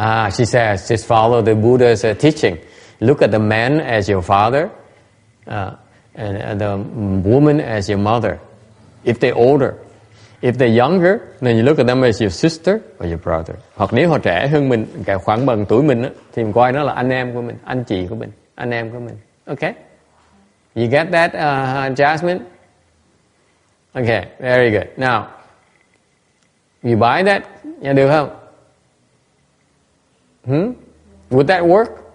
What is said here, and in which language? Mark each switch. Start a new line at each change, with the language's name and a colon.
English: She says, just follow the Buddha's teaching. Look at the man as your father, and the woman as your mother. If they're older, if they're younger, then you look at them as your sister or your brother.
Vietnamese: Hoặc nếu họ trẻ hơn mình, cả khoảng bằng tuổi mình, thì mình coi nó là anh em của mình, anh chị của mình, anh em của mình.
English: Okay? You get that, Jasmine? Okay, very good. Now, You buy that?
Vietnamese: Nghe được không?
English: Would that work?